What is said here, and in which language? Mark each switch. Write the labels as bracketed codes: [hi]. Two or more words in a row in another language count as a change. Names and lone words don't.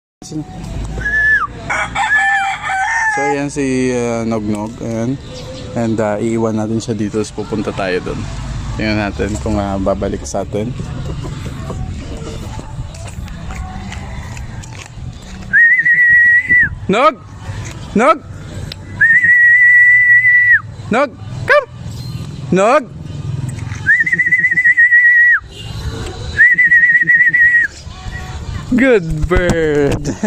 [tl] So ayan si Nognog, ayan. And iiwan natin siya dito, so pupunta tayo doon. Tingnan natin kung babalik sa atin. Nog! Nog! Nog! Come! Nog! [en] Good bird!